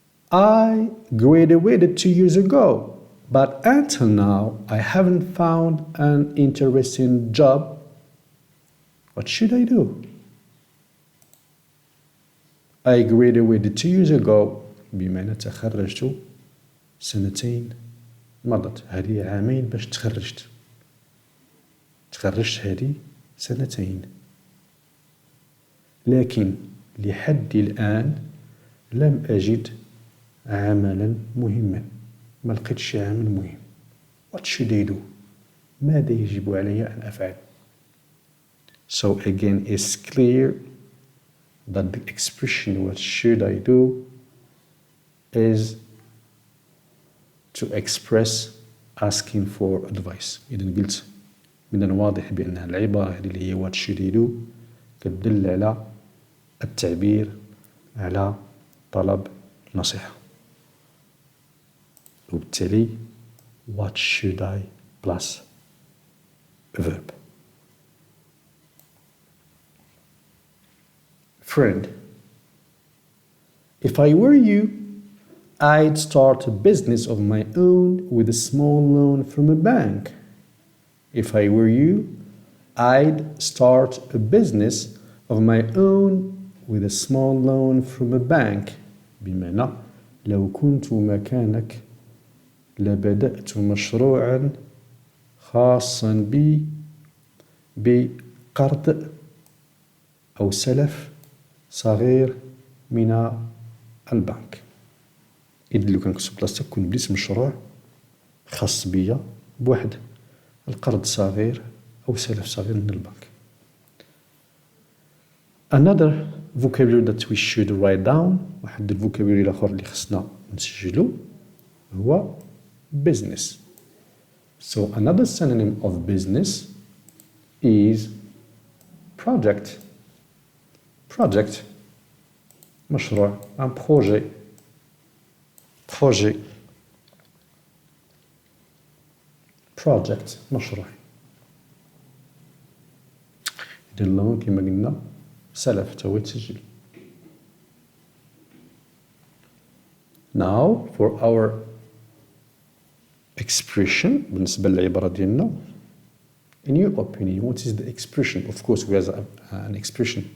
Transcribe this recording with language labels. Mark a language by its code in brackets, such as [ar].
[en] I graduated 2 years ago, but until now I haven't found an interesting job. What should I do? I graduated 2 years ago [ar] بمعنى تخرجت سنتين مضت. هذه عامين باش تخرجت هذه سنتين، لكن لحد الآن لم أجد عملا مهما. ما لقيتش عمل مهم. [en] What should I do? [ar] ماذا يجب علي أن أفعل؟ [en] So again it's clear that the expression what should I do is to express asking for advice. [ar] إذا قلت من الواضح بأن العبارة هذه اللي هي [en] what should I do [ar] تدل على التعبير على طلب نصيحة، وبالتالي [en] what should I plus a verb. Friend, if I were you, I'd start a business of my own with a small loan from a bank. If I were you, I'd start a business of my own with a small loan from a bank. [ar] بمعنى لو كنت مكانك لبدأت مشروعا خاصا بي بقرض أو سلف صغير من البنك. إذا لو كان كنت بلاصتك كنت بديت مشروع خاص بيا بواحد القرض صغير أو سلف صغير من البنك. [en] Another vocabulary that we should write down، [ar] واحد الفوكابولري الآخر اللي خصنا نسجلو هو business. [en] So another synonym of business is project. [ar] Project مشروع، [fr] un projet. [ar] project مشروع. إذا اللون كما قلنا سلف تا هو يتسجل. [en] Now for our expression [ar] بالنسبة للعبارة ديالنا. [en] In your opinion, what is the expression? Of course we have an expression.